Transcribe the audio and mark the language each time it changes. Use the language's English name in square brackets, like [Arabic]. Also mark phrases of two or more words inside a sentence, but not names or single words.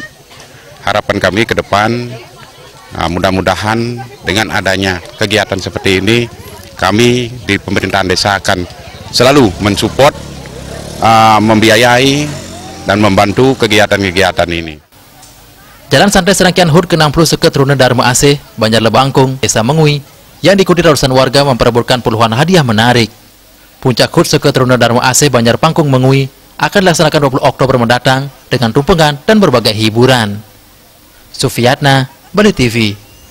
[Indonesian] Harapan kami ke depan, mudah-mudahan dengan adanya kegiatan seperti ini, kami di pemerintahan desa akan selalu mensupport, membiayai, dan membantu kegiatan-kegiatan ini. Jalan santai serangkaian HUT ke-60 Seketeruna Dharma Asih, Banjar Lebah Pangkung, Desa Mengui, yang diikuti ratusan warga memperebutkan puluhan hadiah menarik. Puncak HUT Seketeruna Dharma Asih, Banjar Pangkung, Mengui akan dilaksanakan 20 Oktober mendatang dengan tumpengan dan berbagai hiburan. Sufiyatna, Bali TV.